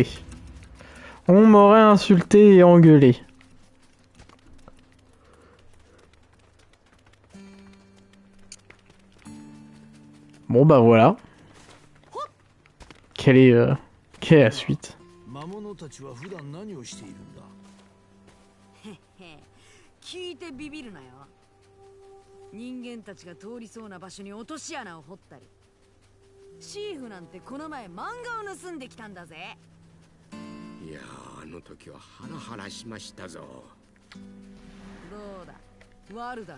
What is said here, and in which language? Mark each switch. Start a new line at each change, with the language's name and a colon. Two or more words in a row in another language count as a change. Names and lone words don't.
French: On m'aurait insulté et engueulé. Bon bah voilà. Quelle est la suite?
Japanese: 聞いてビビるなよ。人間たちが通りそうな場所に落とし穴を掘ったり。シーフなんてこの前漫画を盗んできたんだぜ。いやあの時はハラハラしましたぞ。どうだ、悪だろ。